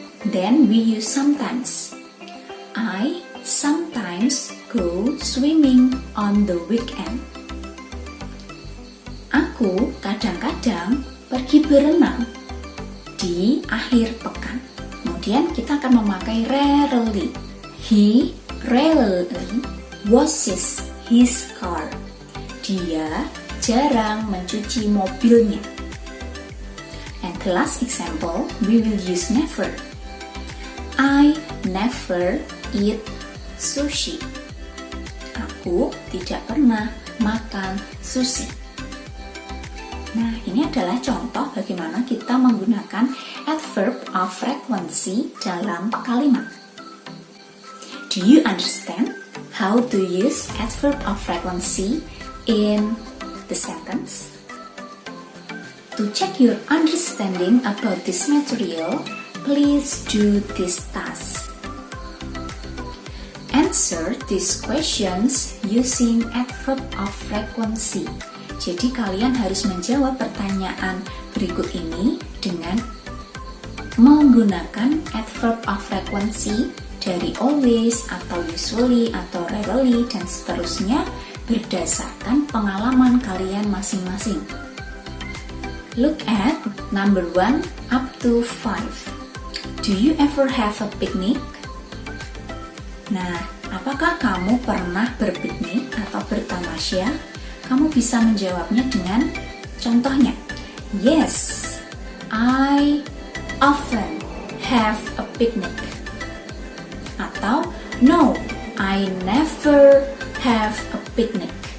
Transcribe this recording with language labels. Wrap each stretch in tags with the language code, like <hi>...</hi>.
<en>Then we use sometimes. I sometimes go swimming on the weekend.</en> <id>Aku kadang-kadang pergi berenang di akhir pekan. Kemudian kita akan memakai</id> <en>rarely. He rarely washes his car.</en> <id>Dia jarang mencuci mobilnya.</id> <en>And the last example, we will use never. I never eat sushi.</en> <id>Aku tidak pernah makan sushi. Nah, ini adalah contoh bagaimana kita menggunakan adverb of frequency dalam kalimat.</id> <en>Do you understand how to use adverb of frequency in the sentence? To check your understanding about this material, please do this task. Answer these questions using adverb of frequency.</en> <id>Jadi kalian harus menjawab pertanyaan berikut ini dengan menggunakan adverb of frequency dari always atau usually atau rarely dan seterusnya berdasarkan pengalaman kalian masing-masing.</id> <en>Look at number 1 up to 5. Do you ever have a picnic?</en> <id>Nah, apakah kamu pernah berpiknik atau bertamasya? Kamu bisa menjawabnya dengan contohnya.</id> <en>Yes, I often have a picnic. Atau, no, I never have a picnic.</en>